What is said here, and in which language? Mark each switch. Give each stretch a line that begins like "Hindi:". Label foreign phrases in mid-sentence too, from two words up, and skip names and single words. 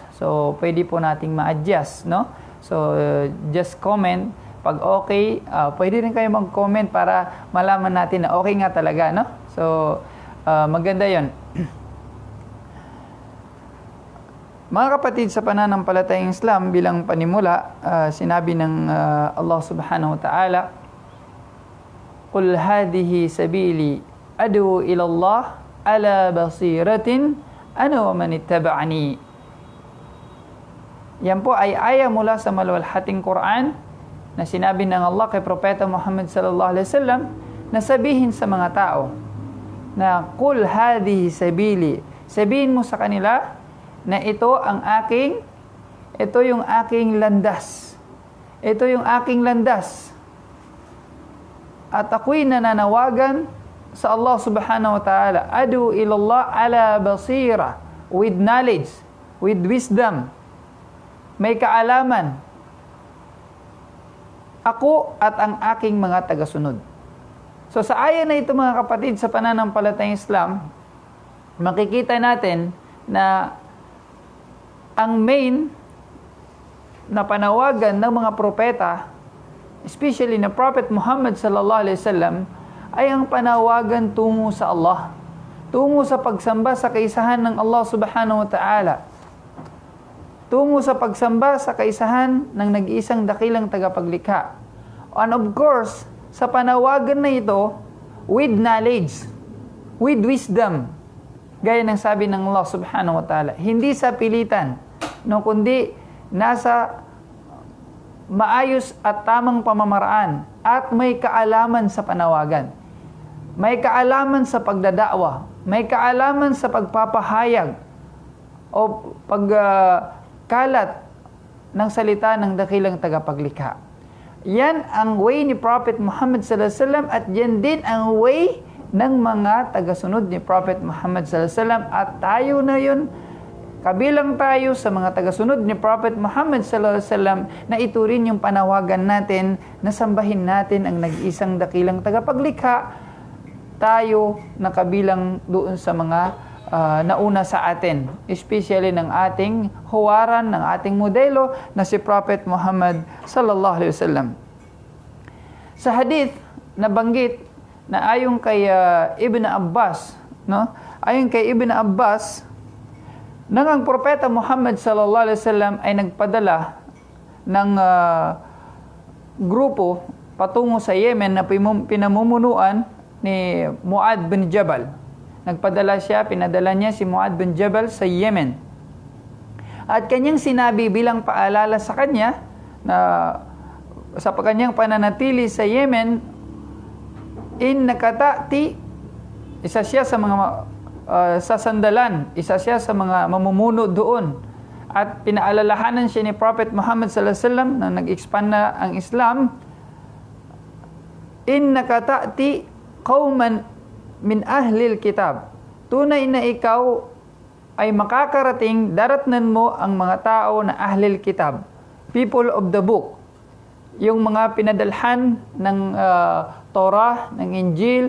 Filipino: So pwede po nating ma-adjust, no? So
English: just comment
Filipino: pag okay. Pwede rin kayo mag-comment para malaman natin na okay nga talaga, no? So maganda 'yon. Mga kapatid sa pananampalatayang Islam, bilang panimula, sinabi ng Allah
Arabic: سبحانه وتعالى, "قل هذه سبيلي أدعو إلى الله على بصيرة أنا ومن اتبعني."
Filipino: Yan po ay aya mula sa maluwalhating Quran na sinabi ng Allah kay Propeta Muhammad
Arabic: صلى الله عليه وسلم
Filipino: na sabihin sa mga tao na
Arabic: قل هذه سبيلي,
Filipino: sabihin mo sa kanila na ito yung aking landas. Ito yung aking landas. At ako'y nananawagan sa Allah
Arabic: سبحانه وتعالى, أدعو إلى الله على بصيرة,
English: with knowledge, with wisdom,
Filipino: may kaalaman, ako at ang aking mga tagasunod. So sa aya na ito mga kapatid sa pananampalatayang Islam, makikita natin na ang main na panawagan ng mga propeta, especially na Prophet Muhammad
Arabic: صلى الله عليه وسلم,
Filipino: ay ang panawagan tungo sa Allah, tungo sa pagsamba sa kaisahan ng Allah
Arabic: سبحانه وتعالى,
Filipino: tungo sa pagsamba sa kaisahan ng nag-iisang dakilang tagapaglikha.
English: And of course,
Filipino: sa panawagan na ito,
English: with knowledge, with wisdom,
Filipino: gaya ng sabi ng Allah
Arabic: سبحانه وتعالى,
Filipino: hindi sa pilitan, no, kundi nasa maayos at tamang pamamaraan at may kaalaman sa panawagan. May kaalaman sa pagdadakwa, may kaalaman sa pagpapahayag o pagkalat ng salita ng dakilang tagapaglikha. Yan ang way ni Prophet Muhammad
Arabic: صلى الله عليه وسلم,
Filipino: at yan din ang way ng mga tagasunod ni Prophet Muhammad
Arabic: صلى الله عليه وسلم,
Filipino: at tayo na yun, kabilang tayo sa mga tagasunod ni Prophet Muhammad
Arabic: صلى الله عليه وسلم,
Filipino: na ito rin yung panawagan natin na sambahin natin ang nag-isang dakilang tagapaglikha. Tayo na kabilang doon sa mga nauna sa atin, especially ng ating huwaran, ng ating modelo na si Prophet Muhammad
Arabic: صلى الله عليه وسلم.
Filipino: Sa hadith nabanggit na ayon kay Ibn Abbas, no? Ayon kay Ibn Abbas, nang ang propeta Muhammad
Arabic: صلى الله عليه وسلم
Filipino: ay nagpadala ng grupo patungo sa Yemen na pinamumunuan ni Muad bin Jabal. Pinadala niya si Muad bin Jabal sa Yemen. At kanyang sinabi bilang paalala sa kanya na sa kanyang pananatili sa Yemen,
Arabic: إنك تأتي,
Filipino: isa siya sa mga sasandalan, isa siya sa mga mamumuno doon. At pinaalalahanan siya ni Prophet Muhammad
Arabic: صلى الله عليه وسلم
Filipino: na nag-expand na ang Islam,
Arabic: إنك تأتي قوما من أهل الكتاب.
Filipino: Tunay na ikaw ay makakarating, daratnan mo ang mga tao na
Arabic: أهل الكتاب,
English: people of the book.
Filipino: Yung mga pinadalhan ng Torah, ng Injil.